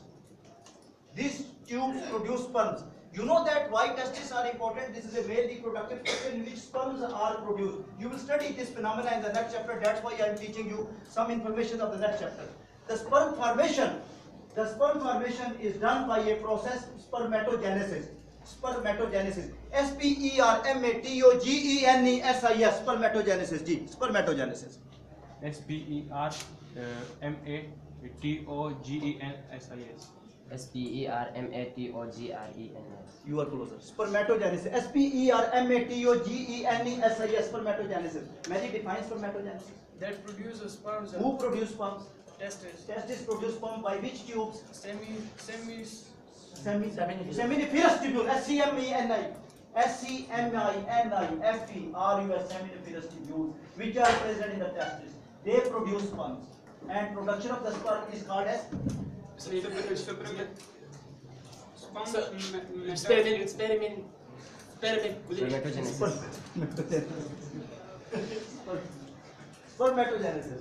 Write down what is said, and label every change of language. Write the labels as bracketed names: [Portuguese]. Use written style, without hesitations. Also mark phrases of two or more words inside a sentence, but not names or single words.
[English] These tubes produce sperms. You know that why testes are important? This is a male reproductive system in which sperms are produced. You will study this phenomena in the next chapter. That's why I am teaching you some information of the next chapter. The sperm formation is done by a process, spermatogenesis. Spermatogenesis. S-P-E-R-M-A-T-O-G-E-N-E-S-I-S. Spermatogenesis. G. Spermatogenesis. S-P-E-R-M-A-T-O-G-E-N-S-I-S. S-P-E-R-M-A-T-O-G-R-E-N-S. You are closer. Spermatogenesis. S-P-E-R-M-A-T-O-G-E-N-E-S-I-S. Spermatogenesis. Magic defines spermatogenesis. That produces sperms. Who produce sperms? Testes. Testis produce sperm by which tubes? Seminiferous tubule. S-C-M-E-N-I. S-C-M-I-N-I-F-E-R-U-S. Seminiferous tubules which are present in the testis. They produce sperms. And production of the sperm is called as spermatogenesis.